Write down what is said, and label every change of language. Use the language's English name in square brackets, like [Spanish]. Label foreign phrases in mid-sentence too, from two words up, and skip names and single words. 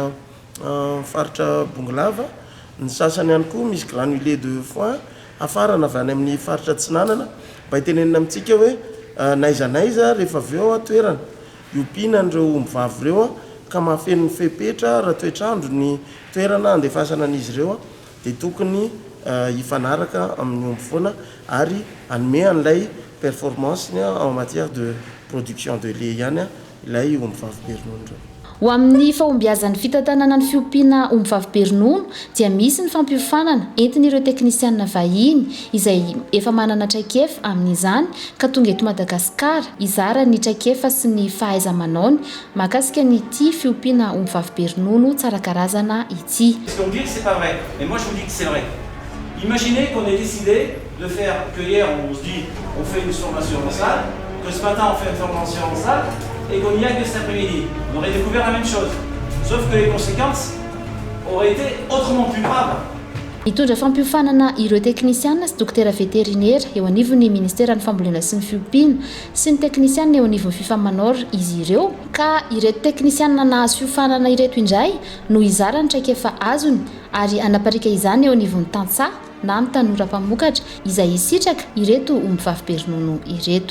[Malagasy] faritra Bongolava, ny sasany ihany koa misy [French] granulé de foin [Malagasy] afarana avy any amin'ny faritra Tsinanana mba hitenenina amintsika hoe naizanaiza rehefa avy eo toerana iompiana n'ireo ombivavy ireo ka mahafeno ny fepetra raha toetrandro ny toerana andefasana an'izy ireo dia tokony hifanaraka amin'ny omby foana ary hanome an'ilay [French] performance en matière de production de lait [Malagasy] ihany ilay ombivavy be ronono ireo. Ho amin'ny fahombiazan'ny fitantanana ny fiompiana ombivavy be ronono dia misy ny fampiofanana entin'ireo teknisianina vahiny izay efa manana traikefa amin'izany ka tonga eto Madagasikara hizara ny traikefa sy ny fahaiza-manaony mahakasika n'ity fiompiana ombivavy be ronono tsara karazana ity. [French] Est-ce qu'on dit que c'est pas vrai? Mais moi je vous dis que c'est vrai. Imaginez qu'on ait décidé de faire que hier on se dit on fait une formation en salle, que ce matin on fait une formation en salle et qu'on y a que cet après-midi. On aurait découvert la même chose. Sauf que les conséquences auraient été autrement plus graves. [Malagasy] Hitondra fampiofanana ireo teknisianina sy dokotera veterinera eo anivon'ny ministera ny fambolena sy ny fiompiana sy ny teknisianina eo anivon'ny Fifamanor izy ireo ka ireto teknisianina nahazo fiofanana ireto indray no hizara ny traikefa azony ary anaparika izany eo anivon'ny tantsaha na ny tanora mpamokatra izay hisitraka ireto ombivavy be ronono ireto.